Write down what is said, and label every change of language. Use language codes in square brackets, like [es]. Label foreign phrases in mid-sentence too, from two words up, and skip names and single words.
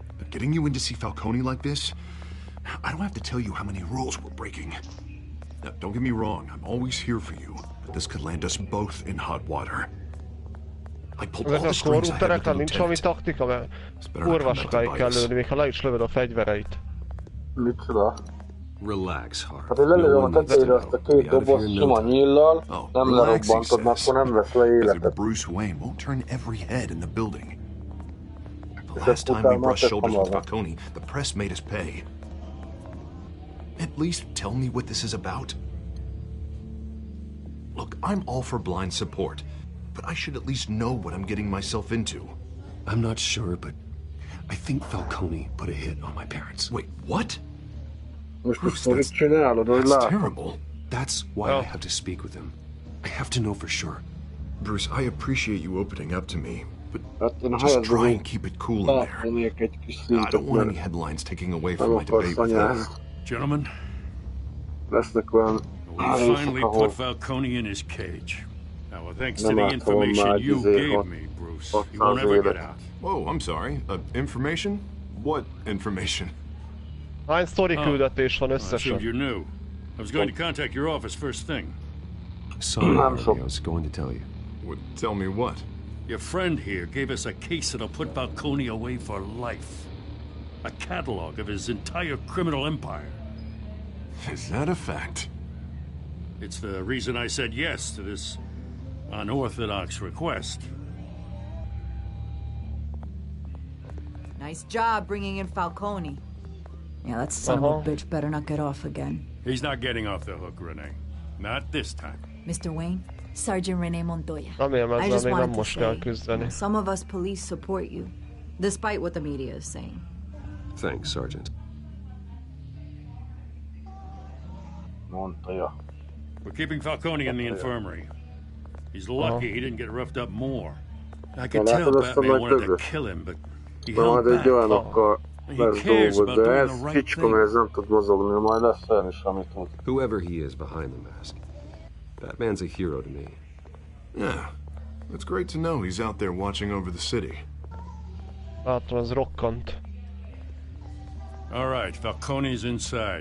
[en] Getting you in to see Falcone like this? I don't have to tell you how many rules we're breaking. Now, don't get me wrong, I'm always here for you, but this could land us both in hot water. I pulled all the strings I had with the [hu] nincs valami [en] lieutenant. [hu] taktika, mert kurva sokáig kell lőni, még ha le is lövöd a fegyvereit. Micsoda? [en] Relax, Hart. [hu] Hát, hogy lelőm a tetejére azt a két dobozt sima nyíllal, nem lerobbantod, mert akkor nem vesz le életet. [en] Bruce Wayne won't turn every head in the building. The [hu] És [en] last [hu] ezt [en] time we [hu] utána [en] brushed [hu] tett [en] shoulders with [hu] hamarabb. [en] Falcone, the press made us pay. At least tell me what this is about. Look, I'm all for blind support, but I should at least know what I'm getting myself into. I'm not sure, but I think Falcone put a hit on my parents. Wait, what? [hu] Most [en] Bruce, [hu] mit csinálod, hogy [en] that's [hu] látod? [en] terrible. That's why I have to speak with him. I have to know for sure. Bruce, I appreciate you opening up to me, but [hu] Hát én [en] just [hu] helyezben [en] try and [hu] úgy [en] keep it cool in there. [hu] látnék egy kis [en] I [hu] szintet, [en] don't want any [hu] mert [en] headlines taking away from [hu] nem [en] my debate [hu] akarsz [en] with [hu] anyázni. [en] him. Gentlemen, [hu] Lesznek olyan [en] we finally [hu] részek, ahol [en] put Falcone in his cage. Now, thanks to [hu] Nem [en] the [hu] látom már [en] information you [hu] izé [en] gave [hu] hat- [en] me, Bruce, he [hu] 600 won't ever get évet. [en] out. Whoa, I'm sorry. Information? What information? [hu] Hány sztori küldetés van [en] I assumed [hu] összesen? [en] you knew. I was going to contact your office first thing. Sorry, Harvey, I was going to tell you. Tell me what? Your friend here gave us a case that'll put Falcone away for life. A catalog of his entire criminal empire. Is that a fact? It's the reason I said yes to this unorthodox request. Nice job bringing in Falcone. Yeah, that son of a bitch better not get off again. He's not getting off the hook, Renee. Not this time. Mr. Wayne, Sergeant Renee Montoya. [hu] Remélem [en] I [hu] ezzel [en] just [hu] még nem [en] wanted to [hu] most kell [en] say, [hu] küzdeni. [en] some of us police support you, despite what the media is saying. Thanks, Sergeant. [hu] mondta. [en] We're keeping Falcone in the infirmary. He's lucky he didn't get roughed up more. I could tell Batman wanted to kill him, but he held [hu] Majd [en] back. [hu] egy olyanokkal lesz [en] cares [hu] dolgod, [en] about [hu] de [en] doing [hu] ez [en] the right [hu] kicska, mert ez nem tud mozogni, majd lesz olyan is, amit tud. [en] Whoever he is behind the mask, Batman's a hero to me. Yeah, it's great to know he's out there watching over the city. [hu] Látom, ez rokkant. [en] All right, Falcone's inside.